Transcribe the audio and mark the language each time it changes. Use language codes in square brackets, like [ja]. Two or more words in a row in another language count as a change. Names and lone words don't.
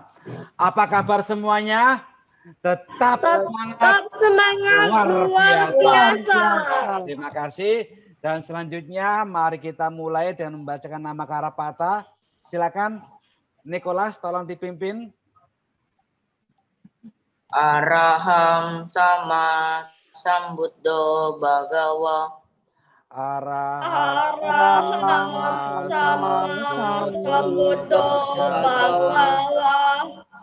[id] Apa kabar semuanya? Tetap semangat, luar biasa. Terima kasih. Dan selanjutnya mari kita mulai dengan membacakan nama Karapata. Silakan, Nicholas, tolong dipimpin. [pi] Araham sama sambuddho bhagawa. Araham sama sambuddho bhagawa.